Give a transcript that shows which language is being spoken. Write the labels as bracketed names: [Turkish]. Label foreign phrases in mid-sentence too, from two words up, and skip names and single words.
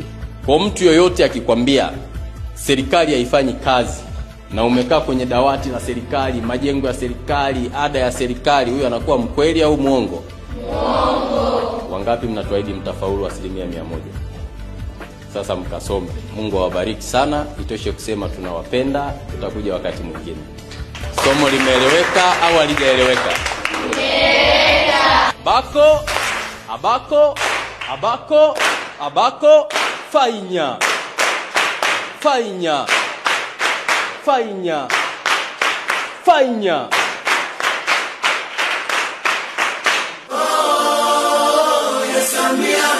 [Swahili] Kwa mtu yoyote akikwambia serikali haifanyi kazi na umekaa kwenye dawati la serikali, majengo ya serikali, ada ya serikali, huyo anakuwa mkweli au muongo? Muongo. Wangapi mnatuahidi mtafaulu 100%? Sasa mkasome. Mungu awabariki sana. Itoshe kusema tunawapenda. Tutakuja wakati mwingine. Somo limeeleweka au halijaeleweka? Abako, abako, abako, abako, fainya. Fainya. Fainya. Fainya. [English] Oh, yes, I'm here.